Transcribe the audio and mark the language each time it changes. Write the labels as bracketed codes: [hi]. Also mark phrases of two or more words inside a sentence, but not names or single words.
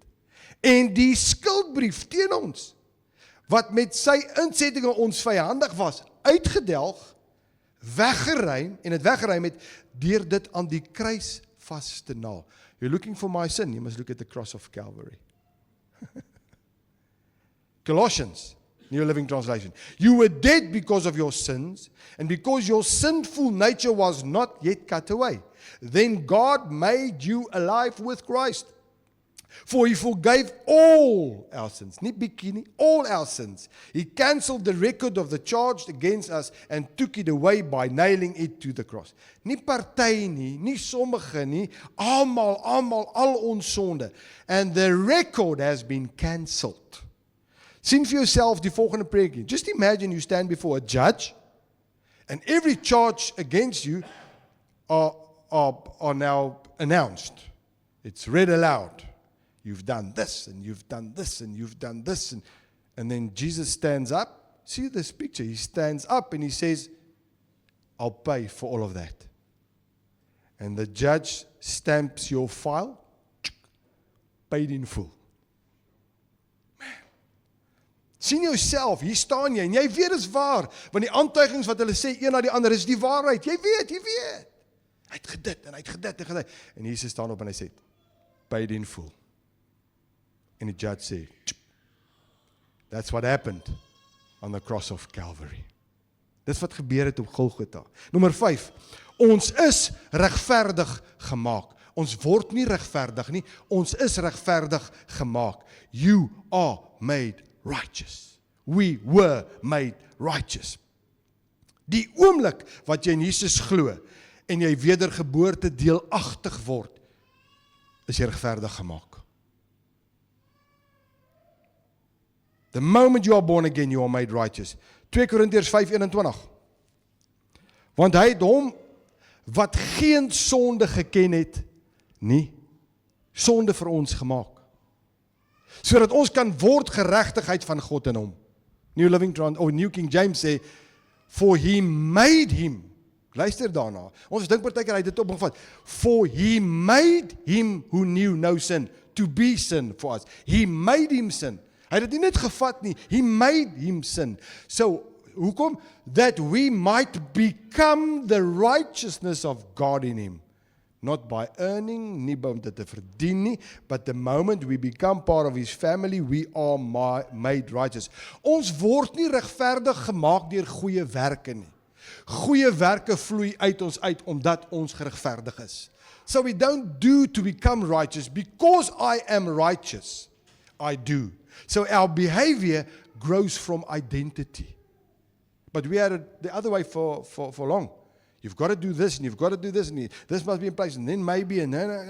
[af] En die skuldbrief teen ons, wat met sy insettinge ons vyandig was, uitgedelg, weggeruim, en het weggeruim het, deur dit aan die kruis vas te naal. [en] You're looking for my sin, you must look at the cross of Calvary. Colossians, New Living Translation. You were dead because of your sins, and because your sinful nature was not yet cut away. Then God made you alive with Christ. For he forgave all our sins, [af] nie bietjie nie, [en] all our sins. He cancelled the record of the charge against us and took it away by nailing it to the cross. [af] Nie party nie, nie sommige nie, almal, al ons sonde. [en] And the record has been cancelled. [af] Sien vir jouself die volgende preekie. [en] Just imagine you stand before a judge and every charge against you are now announced. It's read aloud. You've done this, and you've done this, and you've done this. And then Jesus stands up. See this picture. He stands up and he says, I'll pay for all of that. And the judge stamps your file, paid in full. Man. [af] Sien jouself, hier staan jy, en jy weet is waar, want die aantuigings wat hulle sê, een na die ander, is die waarheid. Jy weet. Hy het gedit, en hy het gedit. En Jesus staan op en hy sê, [en] paid in full. And the judge said, that's what happened on the cross of Calvary. [af] Dis wat gebeur het op Golgotha. Nommer 5, ons is regverdig gemaak. Ons word nie regverdig nie, ons is regverdig gemaak. [en] You are made righteous. We were made righteous. [af] Die oomblik wat jy in Jesus glo en jy wedergeboorte deelagtig word, is jy regverdig gemaak. [en] The moment you are born again, you are made righteous. [af] 2 Korintiërs 5:21. Want hy het hom wat geen sonde geken het, nie sonde vir ons gemaak, sodat ons kan word geregtigheid van God in hom. New King James sê, [en] for he made him. [af] Luister daarna. Ons dink partykeer hy het dit opgevat. [en] For he made him who knew no sin to be sin for us. He made him sin. [af] Hy het dit nie net gevat nie, [en] he made him sin. [af] So, hoekom? [en] That we might become the righteousness of God in him. Not by earning, [af] nie om dit te verdien nie, [en] but the moment we become part of his family, we are made righteous. [af] Ons word nie regverdig gemaak deur goeie werke nie. Goeie werke vloei uit ons uit, omdat ons geregverdig is. [en] So we don't do to become righteous, because I am righteous, I do. So our behavior grows from identity. But we had it the other way for long. You've got to do this, and you've got to do this, and this must be in place, and then maybe, and no.